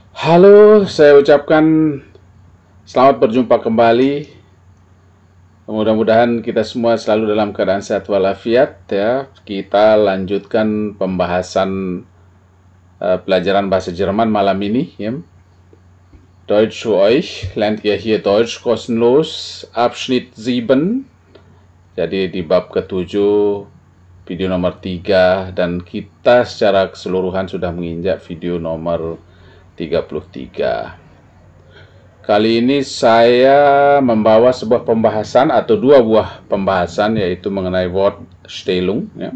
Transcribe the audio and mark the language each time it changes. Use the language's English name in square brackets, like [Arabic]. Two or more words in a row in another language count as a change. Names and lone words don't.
[Indonesian] Halo, saya ucapkan selamat berjumpa kembali. Mudah-mudahan kita semua selalu dalam keadaan sehat walafiat ya. Kita lanjutkan pembahasan pelajaran bahasa Jerman malam ini ya. [German] Deutsch für euch, lernt ihr hier Deutsch kostenlos, Abschnitt 7. [Indonesian] Jadi di bab ke-7, video nomor 3, dan kita secara keseluruhan sudah menginjak video nomor 33. Kali ini saya membawa sebuah pembahasan atau dua buah pembahasan, yaitu mengenai Wortstellung ya.